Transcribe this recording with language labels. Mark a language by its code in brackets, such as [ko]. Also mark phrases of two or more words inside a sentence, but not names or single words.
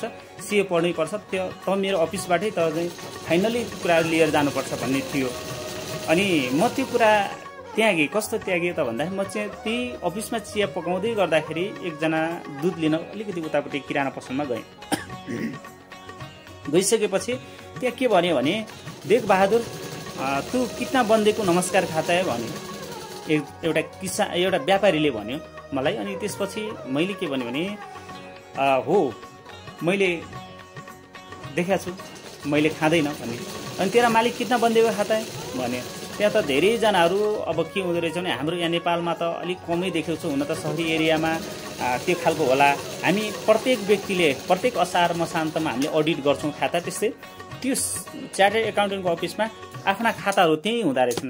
[ne] सिए पढ्नै पर्छ, त्यो त मेरो अफिसबाटै त चाहिँ फाइनली कुरा लिएर जानुपर्छ भन्ने थियो। अनि म त्यो कुरा त्यागे। कस्तो त्यागे त भन्दाखेरि म चाहिँ त्यही अफिसमा चिया पकाउँदै गर्दाखेरि एकजना दुध लिन अलिकति उतापट्टि किराना पसलमा गएँ। गइसकेपछि त्यहाँ के भन्यो भने, [hi] देख बहादुर तू कितना बन्दे को नमस्कार खाता है भन्यो। [ne] एउटा व्यापारीले भन्यो मलाई। अनि त्यसपछि मैले के भन्यो भने, हो मैले देखाएको छु, मैले खाँदैन भने। [hi] अनि तेरा मालिक कितना बन्दे को खाता है भन्यो। [ne] त्यहाँ त धेरैजनाहरू अब के हुँदो रहेछ भने, हाम्रो यहाँ नेपालमा त अलिक कमै देखेको छु, हुन त सहरी एरियामा त्यो खालको होला। हामी प्रत्येक व्यक्तिले प्रत्येक असार मसान्तमा हामीले अडिट गर्छौँ खाता। त्यस्तै त्यो चार्टर्ड एकाउन्टेन्टको अफिसमा आफ्ना खाताहरू त्यहीँ हुँदो रहेछन्।